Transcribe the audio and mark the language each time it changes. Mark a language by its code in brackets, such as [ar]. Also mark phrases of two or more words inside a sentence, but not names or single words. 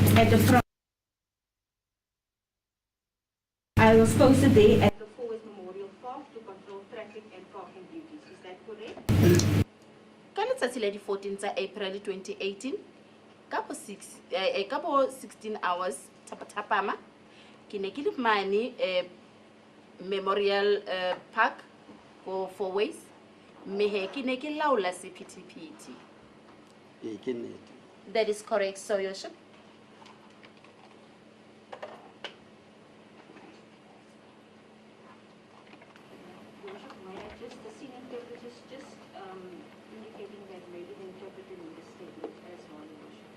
[en] at the front. I was posted there at the Forest Memorial Park to control traffic and parking duties. Is that correct? [st] Ka letsatsi la di 14 tsa April 2018 ka bo 16 hours tapama ke ne ke le mane Memorial Park [en] for 4 ways [st] mehe ke ne ke laola sephethephethe. Ee, ke nnete. [en] That is correct, so your worship. The senior interpreter is just indicating that maybe the interpreter in the statement as well, Your Worship.